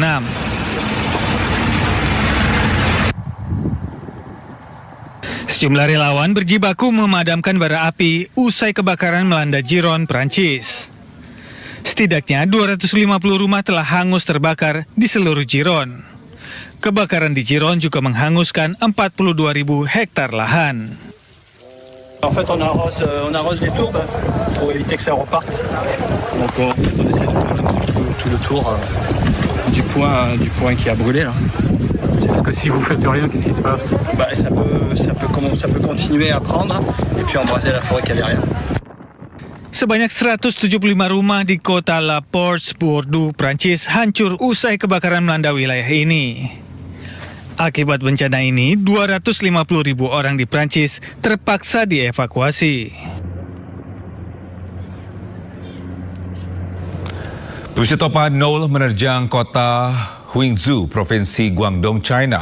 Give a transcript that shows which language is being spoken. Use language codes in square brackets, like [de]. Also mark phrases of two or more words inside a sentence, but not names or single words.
[id] Sejumlah relawan berjibaku memadamkan bara api usai kebakaran melanda Giron, Prancis. Setidaknya 250 rumah telah hangus terbakar di seluruh Giron. Kebakaran di Giron juga menghanguskan 42.000 hektar lahan. [fr] En fait, on arrose les tours pour éviter que ça reparte. Donc on essaie de faire tout le tour du point qui a brûlé là. Parce que si vous faites rien, qu'est-ce qui se passe? Ça peut continuer à prendre et puis embraser la forêt qu'il y a derrière. [id] Sebanyak 175 rumah di kota La Porte, Bordeaux, Prancis hancur usai kebakaran melanda wilayah ini. Akibat bencana ini, 250.000 orang di Prancis terpaksa dievakuasi. Pemirsa, topan Nol menerjang kota Huizhou, Provinsi Guangdong, China.